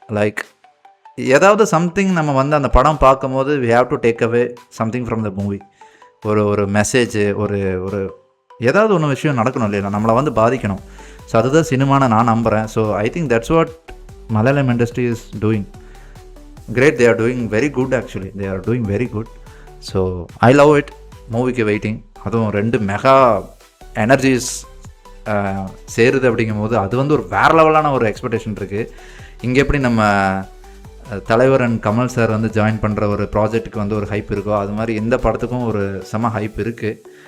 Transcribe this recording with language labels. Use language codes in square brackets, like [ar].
[en] like ஏதாவது something [ta] நம்ம வந்து அந்த படம் பார்க்கும்போது [en] We have to take away something from the movie. [ta] ஒரு மெசேஜு, ஒரு ஏதாவது ஒன்று விஷயம் நடக்கணும் இல்லையா, நம்மளை வந்து பாதிக்கணும். [en] so [ta] அதுதான் சினிமான்னு நான் நம்புகிறேன். [en] So I think that's what Malayalam industry is doing great. They are doing very good actually. They are doing very good. So I love it. [ta] மூவிக்கு வெயிட்டிங். அதுவும் 2 மெகா எனர்ஜிஸ் சேருது அப்படிங்கும்போது அது வந்து ஒரு வேறு லெவலான ஒரு எக்ஸ்பெக்டேஷன் இருக்குது. இங்கே எப்படி நம்ம தலைவர் அண்ட் கமல் சார் வந்து ஜாயின் பண்ணுற ஒரு ப்ராஜெக்ட்டுக்கு வந்து ஒரு ஹைப் இருக்கோ, அது மாதிரி இந்த படத்துக்கும் ஒரு செம ஹைப் இருக்குது.